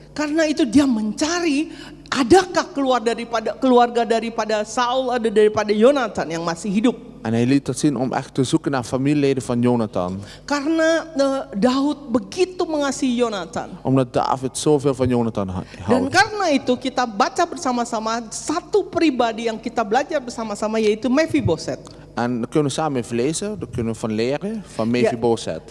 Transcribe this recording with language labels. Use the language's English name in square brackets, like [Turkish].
[Indonesian] Karena itu dia mencari adakah keluarga daripada Saul, ada daripada Yonatan yang masih hidup. [Dutch] En hij liet dat zien om echt te zoeken naar familieleden van Jonathan. [Indonesian] Karena Daud begitu mengasihi Yonatan. [Dutch] Omdat David zoveel van Jonathan houdt. [Indonesian] Dan karena itu kita baca bersama-sama satu pribadi yang kita belajar bersama-sama yaitu Mephiboset. [Dutch] En daar kunnen we samen even lezen, daar kunnen we van leren, van Mephiboset.